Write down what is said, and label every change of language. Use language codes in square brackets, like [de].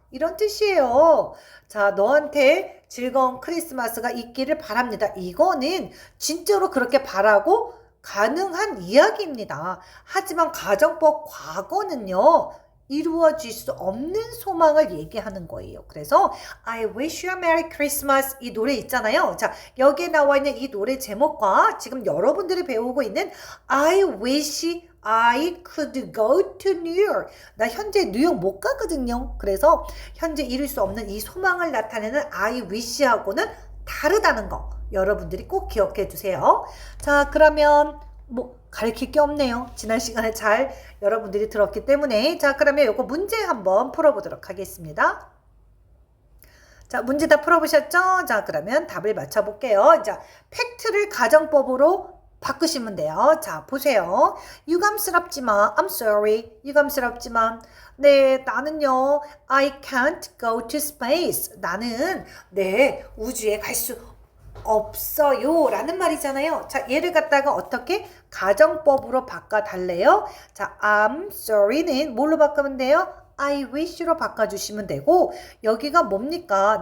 [ko] 이런 뜻이에요. 자, 너한테 즐거운 크리스마스가 있기를 바랍니다. 이거는 진짜로 그렇게 바라고 가능한 이야기입니다. 하지만 가정법 과거는요, 이루어질 수 없는 소망을 얘기하는 거예요. 그래서 [en] I wish you a Merry Christmas [ko] 이 노래 있잖아요. 자, 여기에 나와 있는 이 노래 제목과 지금 여러분들이 배우고 있는 [en] I wish I could go to New York. [ko] 나 현재 뉴욕 못 가거든요. 그래서 현재 이룰 수 없는 이 소망을 나타내는 [en] I wish [ko] 하고는 다르다는 거 여러분들이 꼭 기억해 주세요. 자, 그러면 가르칠 게 없네요. 지난 시간에 잘 여러분들이 들었기 때문에. 자, 그러면 요거 문제 한번 풀어보도록 하겠습니다. 자, 문제 다 풀어보셨죠? 자, 그러면 답을 맞춰볼게요. 자, 팩트를 가정법으로 바꾸시면 돼요. 자, 보세요. 유감스럽지만, [en] I'm sorry. [ko] 유감스럽지만, 네, 나는요, [en] I can't go to space. [ko] 나는, 네, 우주에 갈 수 없어요. 라는 말이잖아요. 자, 얘를 갖다가 어떻게 가정법으로 바꿔달래요? 자, [en] I'm sorry [ko] 는 뭘로 바꾸면 돼요? [en] I wish [ko] 로 바꿔주시면 되고, 여기가 뭡니까?